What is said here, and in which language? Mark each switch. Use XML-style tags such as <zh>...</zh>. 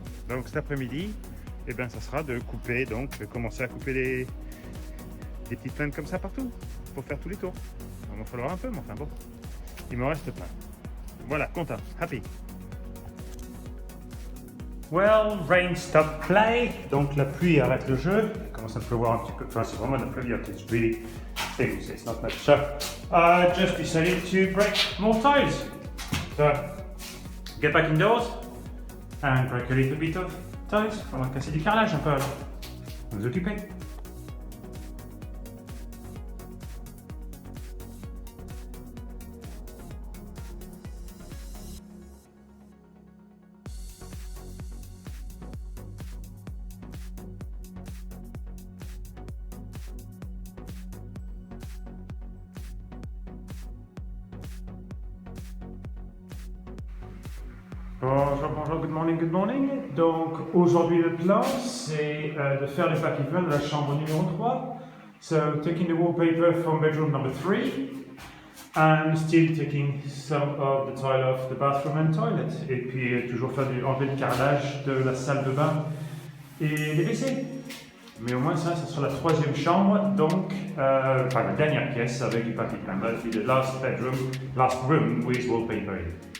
<fr>Donc cet après-midi, eh ben, ça sera de couper, donc de commencer à couper des petites plaines comme ça partout pour faire tous les tours. Il va falloir un peu, mais enfin bon, il me reste plein. Voilà, content, happy.</fr> <en>Well, rain stop play.</en> <fr>Donc la pluie arrête le jeu. Il commence à pleuvoir un petit peu. Enfin, c'est vraiment de la pluie.</fr> <en>It's really things. It's not much. So, I just decided to break more tiles. So, get back indoors and break a little bit of tiles.</en> <fr>On va casser du carrelage un peu alors. On va nous occuper. Bonjour, bonjour,</fr> <en>good morning, good morning.</en> <fr>Donc aujourd'hui le plan c'est de faire les papiers peints de la chambre numéro 3.</fr> <en>So taking the wallpaper from bedroom number 3 and still taking some of the tile off the bathroom and toilet.</en> <fr>Et puis toujours faire enlever le carrelage de la salle de bain et des WC. Mais au moins ça sera la troisième chambre, donc enfin la dernière pièce avec du papier peint.</fr> <en>That'll be the last room with wallpaper.</en>